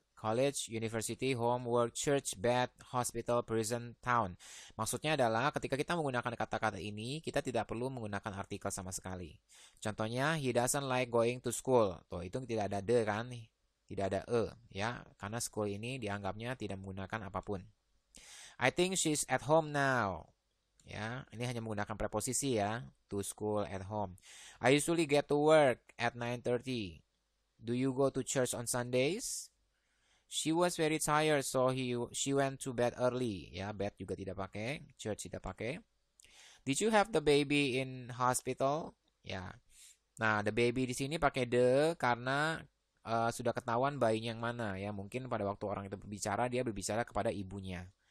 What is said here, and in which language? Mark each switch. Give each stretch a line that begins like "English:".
English: College, university, home, work, church, bed, hospital, prison, town.
Indonesian: Maksudnya adalah ketika kita menggunakan kata-kata ini, kita tidak perlu menggunakan artikel sama sekali. Contohnya,
English: he doesn't like going to school.
Indonesian: Tuh, itu tidak ada the kan? Tidak ada e ya, karena school ini dianggapnya tidak menggunakan apapun.
English: I think she's at home now.
Indonesian: Ya, ini hanya menggunakan preposisi ya,
English: to school, at home. I usually get to work at 9:30. Do you go to church on Sundays? She was very tired, so she went to bed early.
Indonesian: Ya, bed juga tidak pakai, church tidak pakai.
English: Did you have the baby in hospital?
Indonesian: Ya. Nah, the baby di sini pakai the karena sudah ketahuan bayinya yang mana ya. Mungkin pada waktu orang itu berbicara, dia berbicara kepada ibunya.